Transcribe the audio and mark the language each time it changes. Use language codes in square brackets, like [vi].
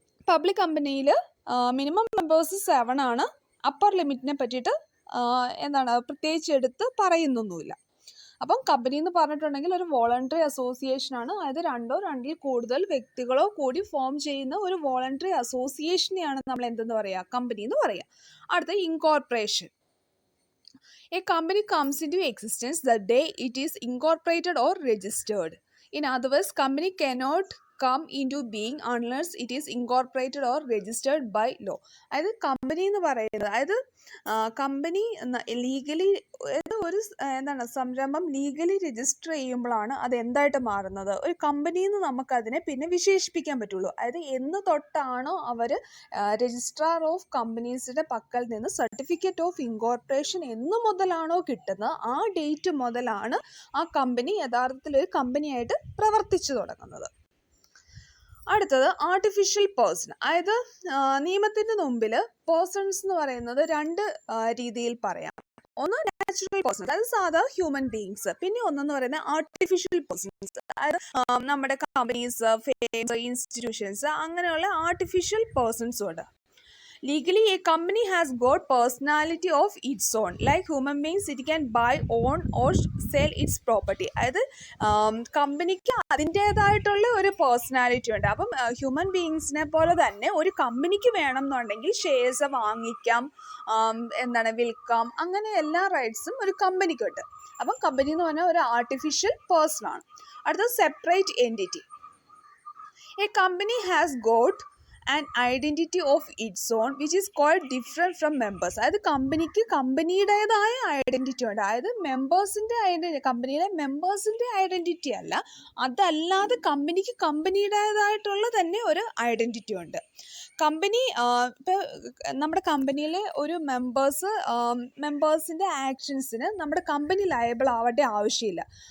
[ml] Public കമ്പനിയിൽ minimum members 7 ആണ്. Upper ലിമിറ്റിനെ പറ്റിയിട്ട് എന്താണ് പ്രത്യേകിച്ച് എടുത്ത് പറയുന്നൊന്നുമില്ല. അപ്പം കമ്പനി എന്ന് പറഞ്ഞിട്ടുണ്ടെങ്കിൽ ഒരു വോളണ്ടറി അസോസിയേഷൻ ആണ്. അതായത് രണ്ടോ രണ്ടിൽ കൂടുതൽ വ്യക്തികളോ കൂടി ഫോം ചെയ്യുന്ന ഒരു വോളണ്ടറി അസോസിയേഷനെയാണ് നമ്മൾ എന്തെന്ന് പറയുക, കമ്പനി എന്ന് പറയുക. അടുത്ത, incorporation. [en] A company comes into existence the day it is incorporated or registered. In other words, company cannot come into being unless it is incorporated or registered by law. [ml] അതായത് company എന്ന് പറയുന്നത്, അതായത് company legally ഒരു എന്താണ് സംരംഭം legally register ചെയ്യുമ്പോഴാണ് അത് എന്തായിട്ട് മാറുന്നത്, ഒരു കമ്പനി എന്ന് നമുക്കതിനെ പിന്നെ വിശേഷിപ്പിക്കാൻ പറ്റുള്ളൂ. അതായത് എന്ന് തൊട്ടാണോ അവർ രജിസ്ട്രാർ ഓഫ് കമ്പനീസിൻ്റെ പക്കൽ നിന്ന് സർട്ടിഫിക്കറ്റ് ഓഫ് ഇൻകോർപ്പറേഷൻ എന്ന് മുതലാണോ കിട്ടുന്നത്, ആ ഡേറ്റ് മുതലാണ് ആ കമ്പനി യഥാർത്ഥത്തിൽ ഒരു കമ്പനിയായിട്ട് പ്രവർത്തിച്ചു തുടങ്ങുന്നത്. അടുത്തത്, ആർട്ടിഫിഷ്യൽ പേഴ്സൺ. അതായത് നിയമത്തിൻ്റെ മുമ്പിൽ പേഴ്സൺസ് എന്ന് പറയുന്നത് 2 രീതിയിൽ പറയാം. ഒന്ന് നാച്ചുറൽ പേഴ്സൺസ്, അതായത് സാധാ ഹ്യൂമൻ ബീയിങ്സ്. പിന്നെ ഒന്നെന്ന് പറയുന്നത് ആർട്ടിഫിഷ്യൽ പേഴ്സൺസ്, അതായത് നമ്മുടെ കമ്പനീസ്, ഫേംസ്, ഇൻസ്റ്റിറ്റ്യൂഷൻസ്, അങ്ങനെയുള്ള ആർട്ടിഫിഷ്യൽ പേഴ്സൺസും ഉണ്ട്. [en] Legally, a company has got personality of its own. Like human beings, it can buy, own or sell its property. [ml] അതായത് കമ്പനിക്ക് അതിൻ്റേതായിട്ടുള്ള ഒരു പേഴ്സണാലിറ്റി ഉണ്ട്. അപ്പം ഹ്യൂമൻ ബീയിങ്സിനെ പോലെ തന്നെ ഒരു കമ്പനിക്ക് വേണം എന്നുണ്ടെങ്കിൽ ഷെയർസ് വാങ്ങിക്കാം, എന്താണ് വിൽക്കാം, അങ്ങനെ എല്ലാ റൈറ്റ്സും ഒരു കമ്പനിക്കുണ്ട്. അപ്പം കമ്പനി എന്ന് പറഞ്ഞാൽ ഒരു ആർട്ടിഫിഷ്യൽ പേഴ്സൺ ആണ്. അടുത്തത്, separate entity. [en] A company has got an identity of its own which is quite different from members. [ml] അതായത് കമ്പനിക്ക് കമ്പനിയുടേതായ ഐഡൻറ്റിറ്റി ഉണ്ട്. അതായത് മെമ്പേഴ്സിൻ്റെ ഐഡൻറ്റിറ്റി, കമ്പനിയിലെ മെമ്പേഴ്സിൻ്റെ ഐഡൻറ്റിറ്റി അല്ല, അതല്ലാതെ കമ്പനിക്ക് കമ്പനിയുടേതായിട്ടുള്ള തന്നെ ഒരു ഐഡൻറ്റിറ്റി ഉണ്ട്. കമ്പനി ഇപ്പോൾ നമ്മുടെ കമ്പനിയിലെ ഒരു മെമ്പേഴ്സിൻ്റെ ആക്ഷൻസിന് നമ്മുടെ കമ്പനി ലയബിൾ ആവേണ്ട ആവശ്യമില്ല.